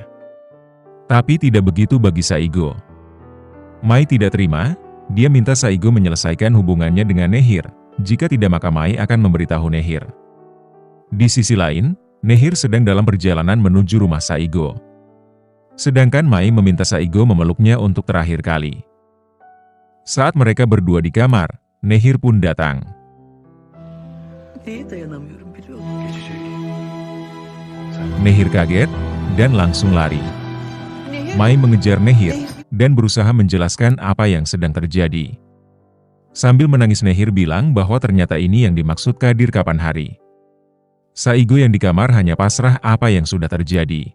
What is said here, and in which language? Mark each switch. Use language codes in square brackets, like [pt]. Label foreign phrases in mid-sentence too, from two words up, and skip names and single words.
[id] Tapi tidak begitu bagi Saigo. Mai tidak terima, dia minta Saigo menyelesaikan hubungannya dengan Nehir, jika tidak maka Mai akan memberitahu Nehir. Di sisi lain, Nehir sedang dalam perjalanan menuju rumah Saigo. Sedangkan Mai meminta Saigo memeluknya untuk terakhir kali. Saat mereka berdua di kamar, Nehir pun datang. [tr] Neye dayanamıyorum biliyor musun? [id] Nehir kaget dan langsung lari. Nehir, Mai mengejar Nehir dan berusaha menjelaskan apa yang sedang terjadi. Sambil menangis Nehir bilang bahwa ternyata ini yang dimaksud Kadir kapan hari. Saigo yang di kamar hanya pasrah apa yang sudah terjadi.